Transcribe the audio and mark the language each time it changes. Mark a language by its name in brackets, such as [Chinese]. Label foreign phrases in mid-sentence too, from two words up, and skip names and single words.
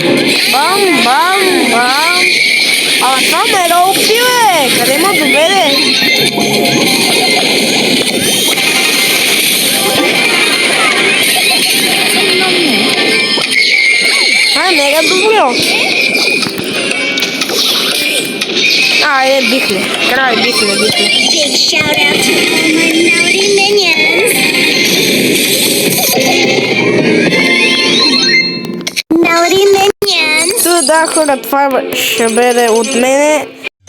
[Bulgarian] Бам, бам, бам. Това ме опи, бе. Къде ма доведе? Това е мега добро. Айде, бихме. Край, бихме. [English] Big shout out to all my Melody minions. Melody minions. [Bulgarian] Да, хора, това ще бъде от мене.